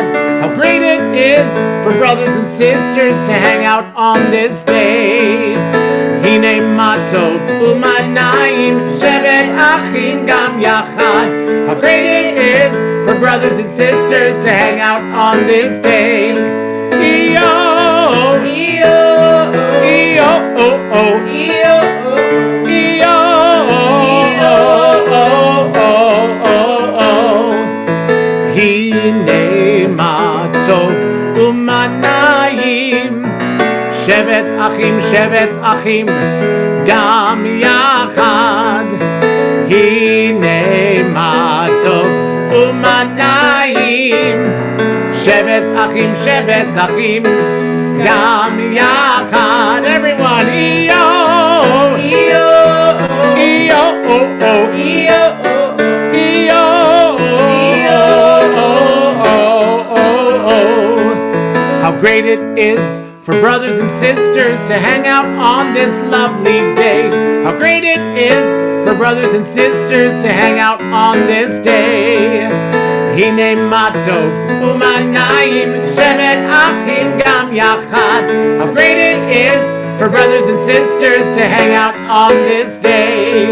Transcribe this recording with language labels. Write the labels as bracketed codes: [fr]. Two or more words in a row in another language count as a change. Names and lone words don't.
[en] How great it is for brothers and sisters to hang out on this day. [he] הנה מה טוב ומה נעים שבת אחים גם יחד. [en] How great it is for brothers and sisters to hang out on this day. Iyo, iyo, iyo, oh, oh, iyo, iyo, [he] הנה מה טוב ומה נעים שבת אחים גם יחד הנה מה טוב ומה נעים שבת אחים גם יחד. [en] Everyone, iyo, iyo, iyo, oh, oh, iyo, iyo, How great it is for brothers and sisters to hang out on this lovely day. How great it is for brothers and sisters to hang out on this day. [he] הנה מה טוב ומה נעים שבת אחים גם יחד. [en] How great it is for brothers and sisters to hang out on this day.